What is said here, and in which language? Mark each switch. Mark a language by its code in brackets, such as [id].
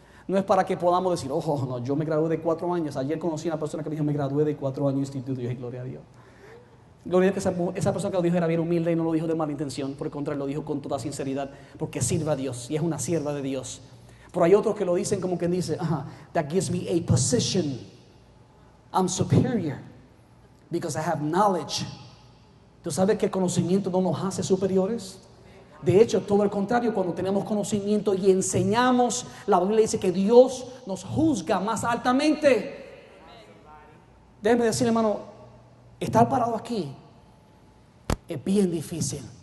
[es] No es para que podamos decir, no, yo me gradué de 4 años. Ayer conocí a una persona que me dijo, me gradué de 4 años de instituto. Y yo dije, gloria a Dios. Gloria a Dios que esa persona que lo dijo era bien humilde y no lo dijo de mala intención. Por el contrario, lo dijo con toda sinceridad porque sirve a Dios y es una sierva de Dios. Pero hay otros que lo dicen como quien dice, [en] that gives me a position. I'm superior because I have knowledge. [es] ¿Tú sabes que el conocimiento no nos hace superiores? De hecho, todo el contrario, cuando tenemos conocimiento y enseñamos, la Biblia dice que Dios nos juzga más altamente. Déjeme decir, hermano, estar parado aquí es bien difícil.